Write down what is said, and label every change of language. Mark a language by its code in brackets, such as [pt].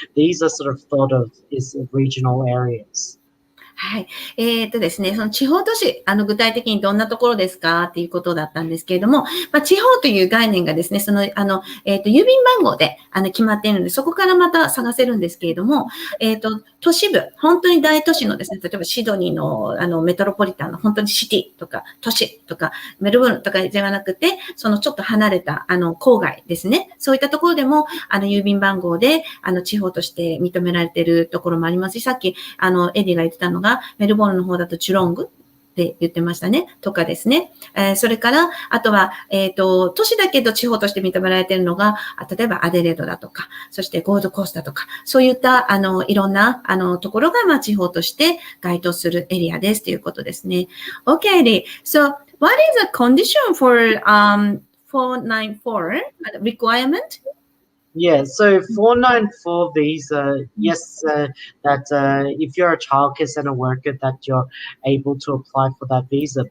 [en] These are sort of thought of as regional areas. [ja] はい。ですね、その地方都市、具体的にどんなところですかっていうことだったんですけれども、まあ、地方という概念がですね、その、郵便番号で、決まっているので、そこからまた探せるんですけれども、都市部、本当に大都市のですね、例えばシドニーの、メトロポリタンの本当にシティとか、都市とか、メルボルンとかではなくて、そのちょっと離れた、郊外ですね。そういったところでも、郵便番号で、地方として認められているところもありますし、さっき、エディが言ってたのが、メルボルンの方だとチュロングって言ってましたね。とかですね。それから、あとは、都市だけど地方として認められているのが、例えばアデレードだとか、そしてゴールドコーストだとか、そういった、いろんな、ところが、まあ、地方として該当するエリアですということですね。 [en] Okay, Eddie. So, what is the condition for, 494 requirement? Yeah, so 494 visa, yes, that if you're a childcare center worker, that you're able to apply for that visa.